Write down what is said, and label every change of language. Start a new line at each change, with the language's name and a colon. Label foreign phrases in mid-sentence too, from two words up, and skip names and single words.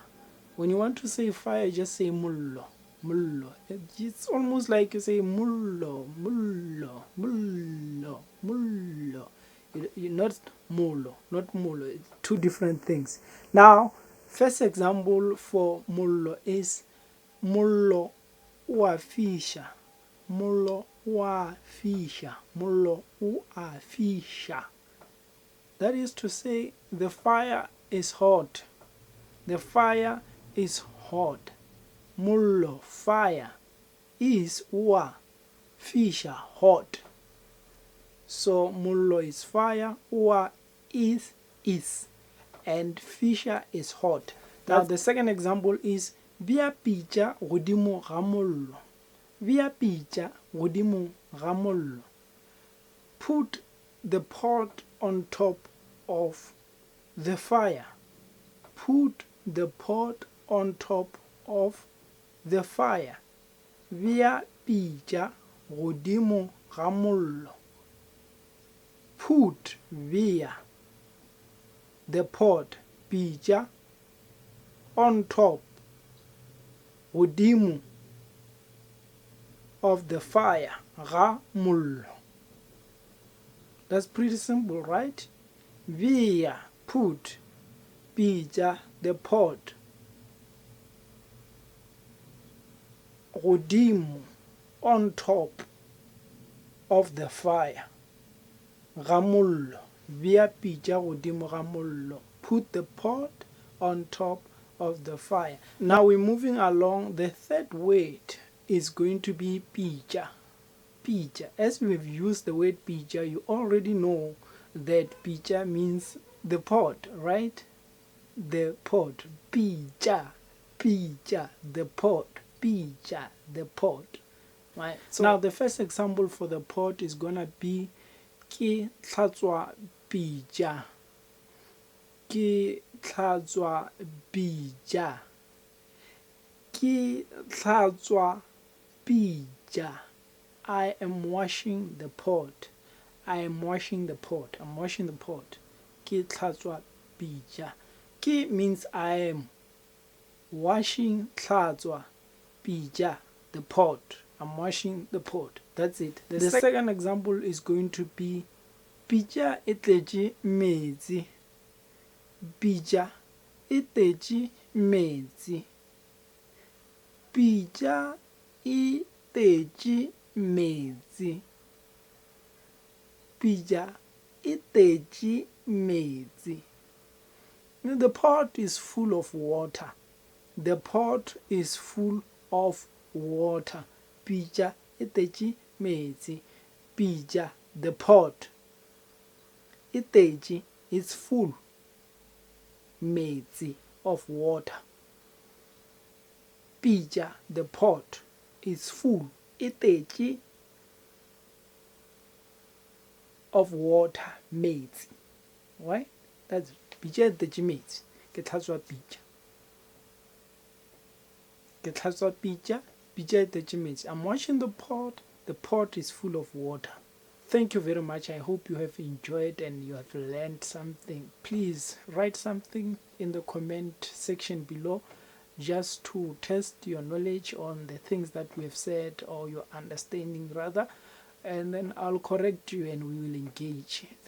English: When you want to say fire, just say mollo.
Northern Sotho: Mollo.
English: It's almost like you say
Northern Sotho: mollo, mollo, mollo, mollo.
English: Not mollo, not mollo. It's 2 different things. Now, first example for mollo is
Northern Sotho: mollo wa fisha. Mollo wa fisha. Mollo wa fisha.
English: That is to say, the fire is hot. The fire is hot. Mollo, fire, is
Northern Sotho: wa fisha,
English: hot. So mollo is fire, wa is, and fisha is hot. Now the second example is
Northern Sotho: bia pitša godimo ga mollo. Bia pitša godimo ga mollo.
English: Put the pot on top of the fire. Put the pot on top of the fire.
Northern Sotho: Bia pitša godimo ga mollo.
English: Put via the pot pitša on top godimo of the fire
Northern Sotho: ga mollo.
English: That's pretty simple, right? Via, put, Pitša, the pot. Godimo, on top of the fire.
Northern Sotho: Ga mollo, via Pitša godimo ga mollo.
English: Put the pot on top of the fire. Now we're moving along. The third word is going to be Pitša.
Northern Sotho: Pitša.
English: As we've used the word Pitša, you already know that Pitša means the pot, right? The pot.
Northern Sotho: Pitša. Pitša,
English: the pot. Pitša, the pot. Right? So now the first example for the pot is gonna be
Northern Sotho: ke hlatswa Pitša. Ke hlatswa Pitša. Ke hlatswa Pitša.
English: I am washing the pot. I am washing the pot. I'm washing the pot.
Northern Sotho: Ke hlatswa Pitša.
English: Ke means I am. Washing,
Northern Sotho: hlatswa Pitša,
English: the pot. I'm washing the pot. That's it. The second example is going to be
Northern Sotho: Pitša e tletše metsi. Pitša e tletše metsi. Pitša e tletše metsi. Pitša e tletše metsi.
English: The pot is full of water. The pot is full of water.
Northern Sotho: Pitša e tletše metsi. Pitša,
English: the pot.
Northern Sotho: E tletše,
English: it's full. Metsi, of water. Pitša, the pot, is full.
Northern Sotho: E tletše
English: of water.
Northern Sotho: Metsi.
English: Right?
Northern Sotho: That's Pitša e tletše metsi. Ke hlatswa Pitša. Ke hlatswa Pitša. Pitša e tletše metsi.
English: I'm washing the pot. The pot is full of water. Thank you very much. I hope you have enjoyed and you have learned something. Please write something in the comment section below just to test your knowledge on the things that we have said, or your understanding rather, and then I'll correct you and we will engage.